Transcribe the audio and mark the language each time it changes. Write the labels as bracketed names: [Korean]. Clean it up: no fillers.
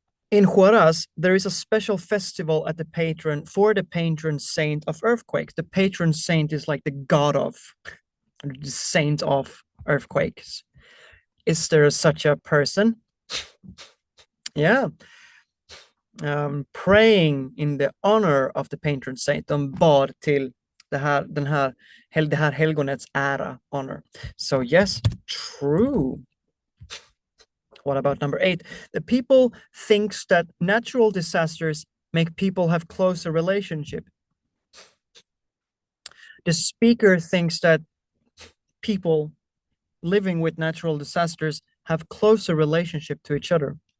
[English] In Huaraz, there is a special festival at the patron saint of earthquakes. The patron saint is like the god of, the saint of earthquakes. Is there such a person? Yeah. Praying in the honor of the patron saint. [Swedish] De bad till det här helgonets ära, honor. [English] So yes, true. What about number 8? The people thinks that natural disasters make people have closer relationship. The speaker thinks that people living with natural disasters have closer relationship to each other.